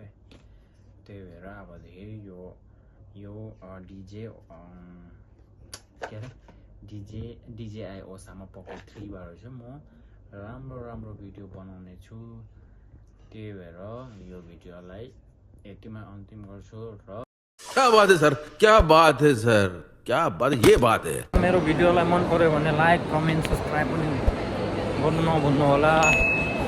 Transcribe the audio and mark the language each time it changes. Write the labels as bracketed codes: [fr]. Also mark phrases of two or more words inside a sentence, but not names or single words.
[ne] त्यही भएर अब धेरै यो DJI Osama Pocket 3 बाट चाहिँ म राम्रो भिडियो बनाउने छु। त्यही भएर यो भिडियोलाई यतिमै अन्तिम गर्छु। र [hi] क्या बात है सर, क्या बात है सर, क्या बात, ये बात है। [ne] मेरो भिडियोलाई मन पर्यो भने लाइक कमेन्ट सब्सक्राइब पनि गर्नु नभुल्नु होला।